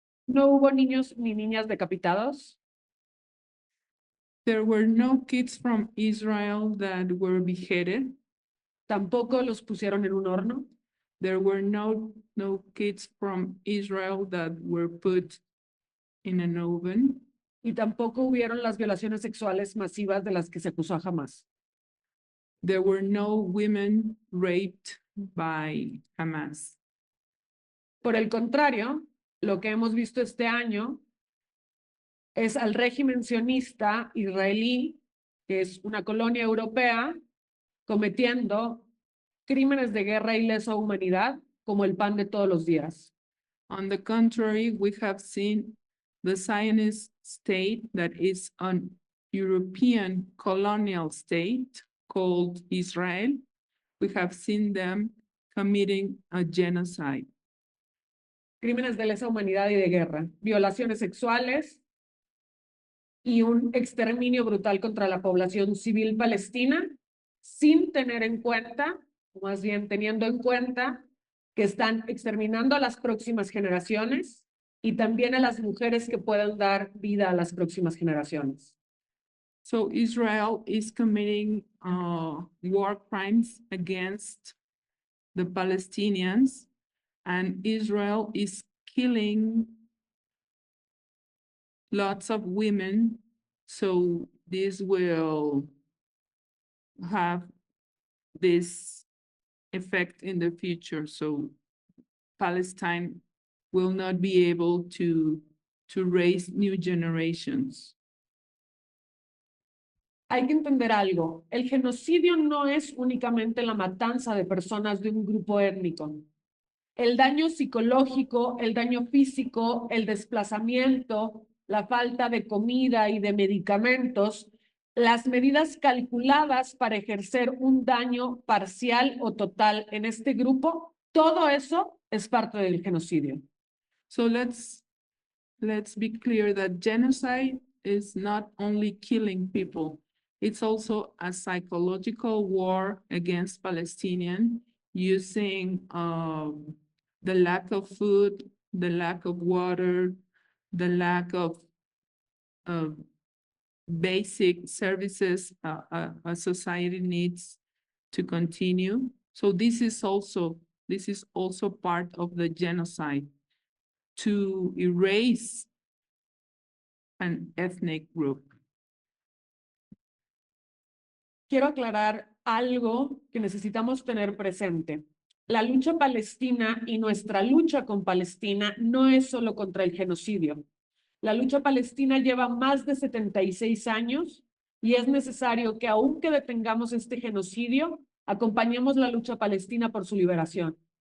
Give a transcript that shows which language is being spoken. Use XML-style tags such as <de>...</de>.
<es>No hubo niños ni niñas decapitados.</es> <en>There were no kids from Israel that were beheaded.</en> <es>Tampoco los pusieron en un horno.</es> <en>There were no kids from Israel that were put in an oven.</en> <es>Y tampoco hubieron las violaciones sexuales masivas de las que se acusó a Hamas.</es> <en>There were no women raped by Hamas.</en> <es>Por el contrario, lo que hemos visto este año es al régimen sionista israelí, que es una colonia europea, cometiendo crímenes de guerra y lesa humanidad como el pan de todos los días.</es> <en>On the contrary, we have seen the Zionist state, that is an European colonial state called Israel. We have seen them committing a genocide.</en> <es>Crímenes de lesa humanidad y de guerra, violaciones sexuales y un exterminio brutal contra la población civil palestina, sin tener en cuenta, o más bien teniendo en cuenta, que están exterminando a las próximas generaciones y también a las mujeres que puedan dar vida a las próximas generaciones.</es> <en>So Israel is committing war crimes against the Palestinians, and Israel is killing lots of women. So this will have this effect in the future. So Palestine will not be able to raise new generations.</en> <es>Hay que entender algo. El genocidio no es únicamente la matanza de personas de un grupo étnico. El daño psicológico, el daño físico, el desplazamiento, la falta de comida y de medicamentos, las medidas calculadas para ejercer un daño parcial o total en este grupo, todo eso es parte del genocidio.</es> <en>So let's be clear that genocide is not only killing people, it's also a psychological war against Palestinians, using the lack of food, the lack of water, the lack of basic services a society needs to continue. So this is also part of the genocide, to erase an ethnic group.</en> <es>Quiero aclarar algo que necesitamos tener presente. La lucha palestina y nuestra lucha con Palestina no es solo contra el genocidio. La lucha palestina lleva más de 76 años y es necesario que, aunque detengamos este genocidio, acompañemos la lucha palestina por su liberación.</es>